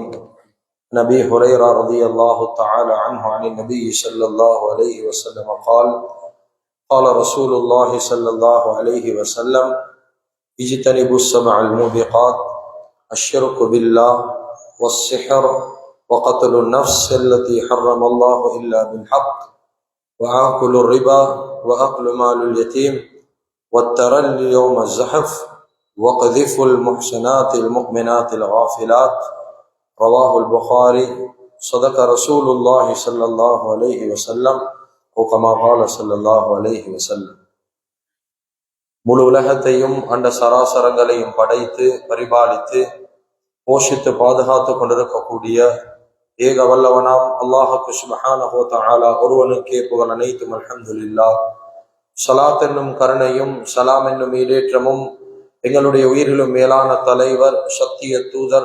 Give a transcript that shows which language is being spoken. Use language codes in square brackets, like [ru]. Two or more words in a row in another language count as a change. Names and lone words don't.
[ar] نبي هريرة رضي الله تعالى عنه عن النبي صلى الله عليه وسلم قال: قال رسول الله صلى الله عليه وسلم: اجتنبوا السبع الموبقات، الشرك بالله والسحر وقتل النفس التي حرم الله إلا بالحق وآكل الربا وأكل مال اليتيم والترل يوم الزحف وقذف المحسنات المؤمنات الغافلات. رواه البخاري. صدق رسول الله صلى الله عليه وسلم وكما قال صلى الله عليه وسلم. [ta] முழு உலகத்தையும் அண்ட சராசரங்களையும் படைத்து பரிபாலித்து போஷித்து பாதுகாத்து கொண்டிருக்கக்கூடிய ஏக வல்லவனாம் அல்லாஹுக்கு [ar] سبحانه وتعالى [ta] ஒருவனுக்கே புகழ் அனைத்தும். [ar] அல்ஹம்துலில்லாஹ். [ta] ஸலாத் என்னும் கருணையும் சலாம் என்னும் ஈடேற்றமும் எங்களுடைய உயிரிலும் மேலான தலைவர், சத்திய தூதர்,